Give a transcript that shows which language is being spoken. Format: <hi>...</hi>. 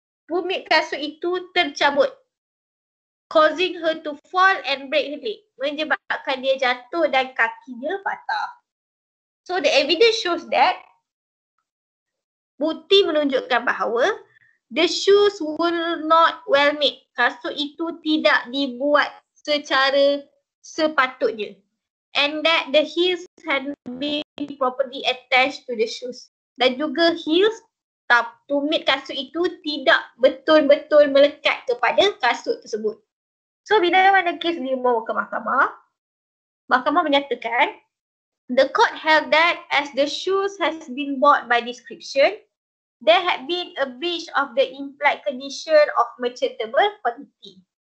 <ms>Tumit kasut itu tercabut,</ms> <en>causing her to fall and break her leg,</en> <ms>menyebabkan dia jatuh dan kakinya patah.</ms> <en>So the evidence shows that,</en> <ms>bukti menunjukkan bahawa</ms> <en>the shoes were not well made.</en> <ms>Kasut itu tidak dibuat secara sepatutnya.</ms> <en>And that the heels had been properly attached to the shoes.</en> <ms>Dan juga heels, tumit kasut itu tidak betul-betul melekat kepada kasut tersebut.</ms> <en>So</en> <ms>bila mana kes dibawa ke mahkamah, mahkamah menyatakan</ms> <en>the court held that as the shoes has been bought by description, there had been a breach of the implied condition of merchantable quality.</en>